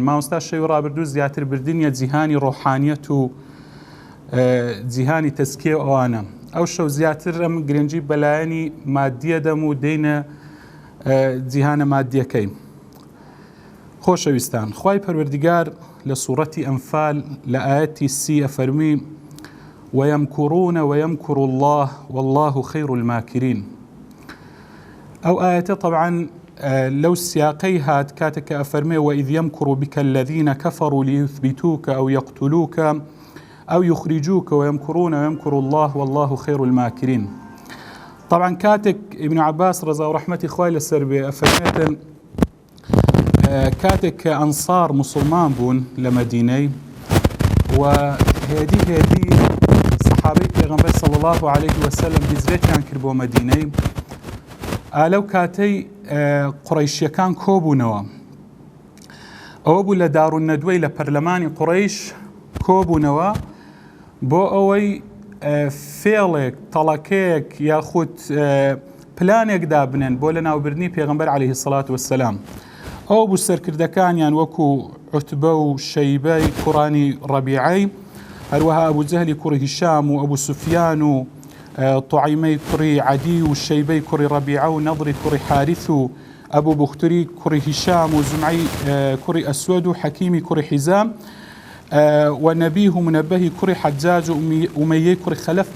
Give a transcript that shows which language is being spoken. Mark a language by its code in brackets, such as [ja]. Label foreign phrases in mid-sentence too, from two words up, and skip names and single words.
[ckb] مامۆستا شەوی ڕابردوو زیاتر بردنیە جیهانی ڕۆحانیەت و جیهانی تەزکیە ئەوانە. ئەو شەو زیاتر ئەم گرنگی بەلایەنی مادیە دەم و دێنە جیهانە مادیەکەی. خۆشەویستان، خوای پەروەردگار لە سوورەتی ئەنفال لە ئاەتی 30 ئەفەرمی [ar] وَيَمْكُرُونَ وَيَمْكُرُ اللَّهُ وَاللَّهُ خَيْرُ الْمَاكِرِينَ. [ckb] ئەو ئاەتە طبعاً لەو سیاقەی هات کاتێک کە ئەفەرمێ [ar] وَإِذْ يَمْكُرُ بِكَ الَّذِينَ كَفَرُوا لِيُثْبِتُوكَ أَوْ يَقْتُلُوكَ أَوْ يُخْرِجُوكَ وَيَمْكُرُونَ وَيَمْكُرُ اللَّهُ وَاللَّهُ خَيْرُ الْمَاكِرِينَ. [ckb] طبعاً کاتێک ابن عباس ڕەزا و ڕەحمەتی خوای لەسەر بێ ئەفەرمێتن کاتێک کە ئەنسار مسلمان بوون لە مەدینەی و هێدی سەحابەی پێغەمبەر [ar] صلی الله عليه وسلم [ckb] هیجرەتیان کرد بۆ مەدینەی، ئالەو کاتەی قوڕەیشیەکان کۆبوونەوە. ئەوە بوو لە دارونەدوەی لە پەرلەمانی قوڕەیش کۆبوونەوە بۆ ئەوەی فێڵێک تەڵەکەیەک یاخود پلانێک دابنێن بۆ لە ناوبردنی پێغەمبەر [ar] عليه الصلاة والسلام. [ckb] ئەو بوو سەرکردەکانیان وەکو عوتبە و شەیبەی کوڕانی ڕەبیعەی، هەروەها ئەبوو جەهلی کوڕی هیشام و ئەبوو سوفیان و طوعیمەی کوڕی عەدی و شەیبەی کوڕی ڕەبیعە و نەضری کوڕی حارث و ئەبوو بوختری کوڕی هیشام و زمعی کوڕی ئەسود و حەکیمی کوڕی حیزام و نەبیه و منەبەهی کوڕی حەجاج و ئومەیەی کوڕی خەلەف.